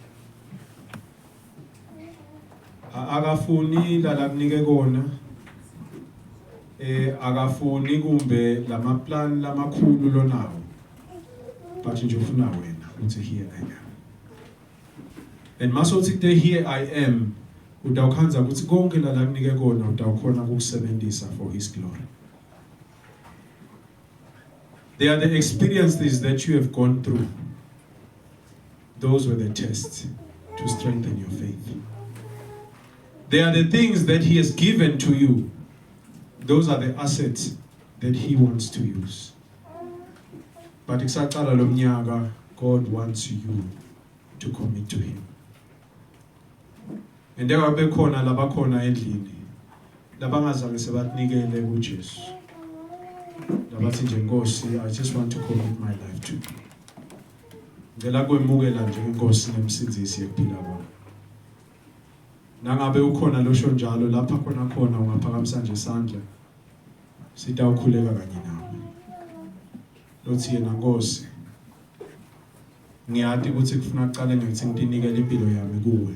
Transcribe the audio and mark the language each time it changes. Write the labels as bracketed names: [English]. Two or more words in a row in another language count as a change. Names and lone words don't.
[Swati] Akafuni la kunike kona. Akafuni kumbe lama plan lamakhulu lonawo. But nje ufuna wena uthi [English] here I am. [Swati] And masothi [English] the here I am [Swati] udawukhanza ukuthi konke la kunike kona udawukhona ukusebenzisa [English] for his glory. They are the experiences that you have gone through. Those were the tests to strengthen your faith. They are the things that he has given to you. Those are the assets that he wants to use. [Swati] But isaqala lo mnyaka, [English] God wants you to commit to him. And there are [Swati] bekhona labakhona endlini labangazange sebanikele kuJesu. Labathi nje Nkosi, [English] I just want to commit my life to you. [Swati] Ngela kwemukela nje iNkosi nemsindisi ephila kwami. Nangabe ukhona losho njalo lapha khona ungaphakamisa nje isandla. Sitawukhuleka kanye nawe. Lothi yena Nkosi, ngiyathi ukuthi kufuna uqale ngithi nginikele impilo yami kuwe.